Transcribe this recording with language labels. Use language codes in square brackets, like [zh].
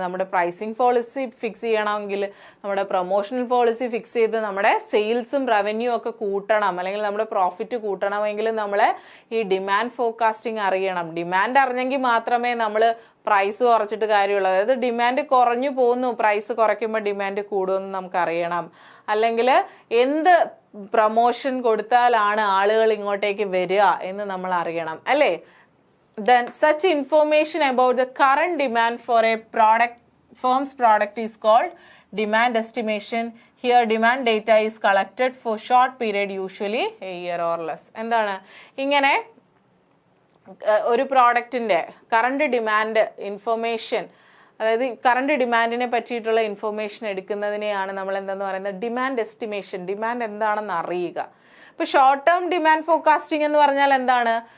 [ml] നമ്മുടെ pricing policy fix ചെയ്യണമെങ്കിൽ, നമ്മുടെ പ്രൊമോഷണൽ പോളിസി ഫിക്സ് ചെയ്ത് നമ്മുടെ സെയിൽസും റവന്യൂ ഒക്കെ കൂട്ടണം, അല്ലെങ്കിൽ നമ്മുടെ പ്രോഫിറ്റ് കൂട്ടണമെങ്കിൽ നമ്മൾ ഈ ഡിമാൻഡ് ഫോർകാസ്റ്റിംഗ് അറിയണം. ഡിമാൻഡ് അറിഞ്ഞെങ്കിൽ മാത്രമേ നമ്മൾ പ്രൈസ് കുറച്ചിട്ട് കാര്യമുള്ളൂ. അതായത് ഡിമാൻഡ് കുറഞ്ഞു പോകുന്നു, പ്രൈസ് കുറയ്ക്കുമ്പോൾ ഡിമാൻഡ് കൂടുമെന്ന് നമുക്കറിയണം. അല്ലെങ്കിൽ എന്ത് പ്രൊമോഷൻ കൊടുത്താലാണ് ആളുകൾ ഇങ്ങോട്ടേക്ക് വരിക എന്ന് നമ്മൾ അറിയണം, അല്ലേ? [en] Then such information about the current demand for a firm's product is called demand estimation. Here demand data is collected for short period, usually a year or less. [ml] എന്താണ് ഇങ്ങനെ ഒരു പ്രോഡക്റ്റിന്റെ കറണ്ട് ഡിമാൻഡ് ഇൻഫർമേഷൻ, അതായത് current ഡിമാൻഡിനെ പറ്റിയിട്ടുള്ള information എടുക്കുന്നതിനെയാണ് നമ്മൾ എന്താന്ന് പറയുന്നത്, demand estimation. Demand എന്താണെന്ന് അറിയുക. ഇപ്പോൾ ഷോർട്ട് ടേം ഡിമാൻഡ് ഫോർകാസ്റ്റിംഗ് എന്ന് പറഞ്ഞാൽ എന്താണ്,